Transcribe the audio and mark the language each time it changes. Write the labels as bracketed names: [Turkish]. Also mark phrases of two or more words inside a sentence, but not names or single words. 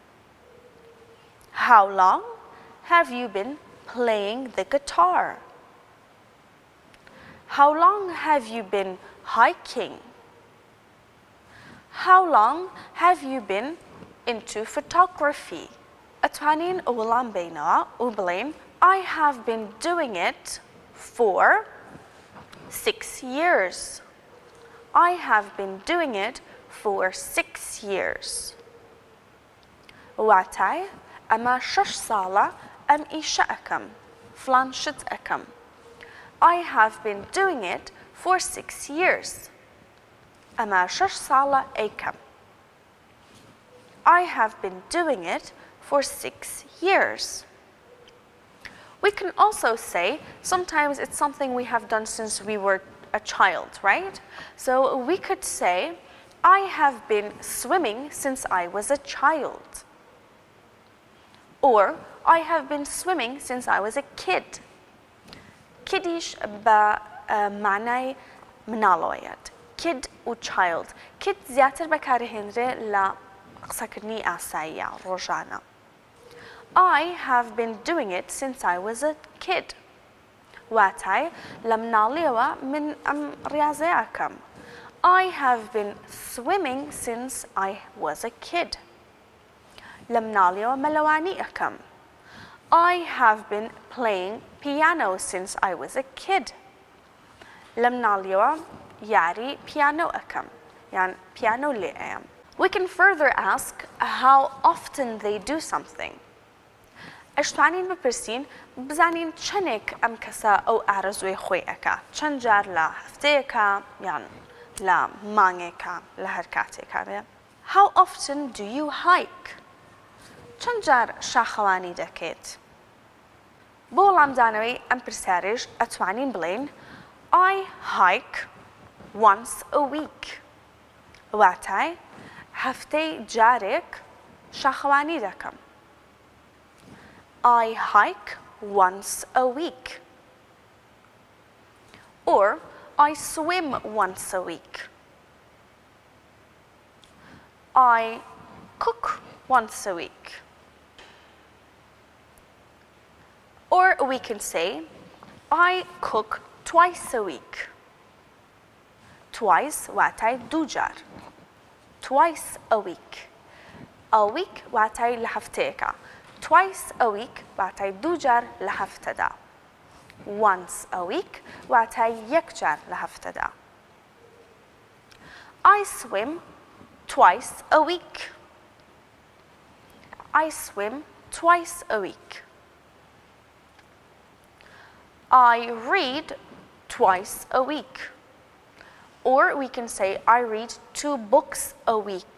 [English] How long have you been playing the guitar? How long have you been hiking? How long have you been into photography? [Central Kurdish] أتوانين وڵام بینەوە و بڵێن [English] I have been doing it for 6 years. I have been doing it for 6 years. [Central Kurdish] واتای ئەمە 6 ساڵە ئەم ئیشە ئەەکەم فلان شت ئەەکەم. [English] I have been doing it for 6 years. [Central Kurdish] ئەمە 6 ساڵە ئەیکەم. [English] I have been doing it for 6 years. We can also say, sometimes it's something we have done since we were a child, right? So we could say, I have been swimming since I was a child. Or, I have been swimming since I was a kid. [Central Kurdish] Kiddish بمعنى مناڵۆیەت. [English] Kid و child. [Central Kurdish] Kid زیاتر بەکارهێنرێ لە قسەکردنی ئاساییە ڕۆژانە. [English] I have been doing it since I was a kid. [Central Kurdish] واتای لە مناڵیەوە من ئەم ڕاضیە ئەکەم. [English] I have been swimming since I was a kid. [Central Kurdish] لە مناڵیەوە مەلەوانی ئەکەم. [English] I have been playing piano since I was a kid. [Central Kurdish] لە مناڵیەوە یاری پیانۆ ئەکەم. یان پیانۆ لێ ئەیەم. [English] We can further ask how often they do something. [Central Kurdish] ئەشتوانین بپرسین بزانین چەندێک ئەم کەسە ئەو ئارەزوی خۆی ئەکا. چەند جار لە هەفتەیەکە یان لە مانگێکە لە هەر کاتێکا بێ. [English] How often do you hike? [Central Kurdish] چەند جار شاخەوانی دەکەیت؟ بۆ وەڵامدانەوەی ئەم پرسیارەش ئەتوانین بڵێن [English] I hike once a week. [Central Kurdish] واتای هەفتەی جارێک شاخەوانی دەکەم. [English] I hike once a week. Or I swim once a week. I cook once a week. Or we can say I cook twice a week. [Central Kurdish] Twice واتای دو جار. [English] Twice a week. A week [Central Kurdish] واتای لە هەفتەیەکە. [English] Twice a week [Central Kurdish] واتای دو جار لە هەفتەدا. [English] Once a week [Central Kurdish] واتای یەک جار لە هەفتەدا. [English] I swim twice a week. I swim twice a week. I read twice a week. Or we can say I read 2 books a week.